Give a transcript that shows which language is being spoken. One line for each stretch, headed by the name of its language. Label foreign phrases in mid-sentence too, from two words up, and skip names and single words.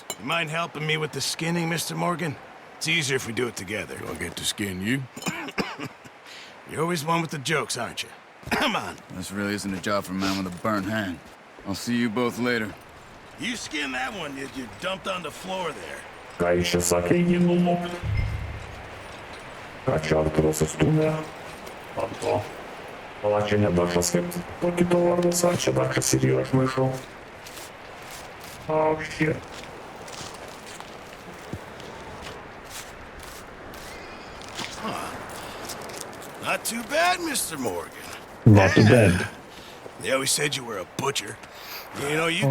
English: You mind helping me with the skinning, Mr. Morgan? It's easier if we do it together. Do I get to skin you? You're always one with the jokes, aren't you? Come on. This really isn't a job for a man with a burnt hand. I'll see you both later. You skinned that one you dumped on the floor there.
Lithuanian: Ką jis čia sakė, jį nulūkti? Ką čia Arturas atstūmė? Ant to. Pala, čia ne Dašas kaip to kito vardas, ar čia Dašas ir yra, aš maišau.
English: Oh, shit. Not too bad, Mr. Morgan. Not too bad. They always said you were a butcher. You know, you